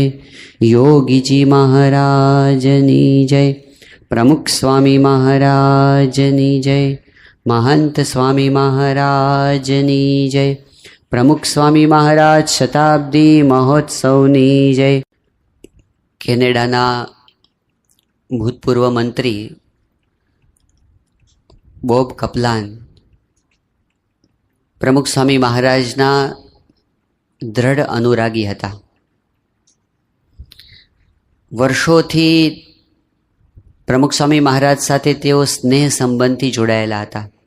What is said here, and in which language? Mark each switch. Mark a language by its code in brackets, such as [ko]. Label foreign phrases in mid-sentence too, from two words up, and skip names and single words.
[gu] યોગી જી મહારાજની જય। પ્રમુખ સ્વામી મહારાજની જય। મહંત સ્વામી મહારાજની જય। પ્રમુખ સ્વામી મહારાજ શતાબ્દી મહોત્સવની જય। કેનેડાના ભૂતપૂર્વ મંત્રી બોબ કપલાન પ્રમુખ સ્વામી મહારાજના દૃઢ અનુરાગી હતા. વર્ષોથી પ્રમુખ સ્વામી મહારાજ સાથે તેઓ સ્નેહ સંબંધથી જોડાયેલા હતા.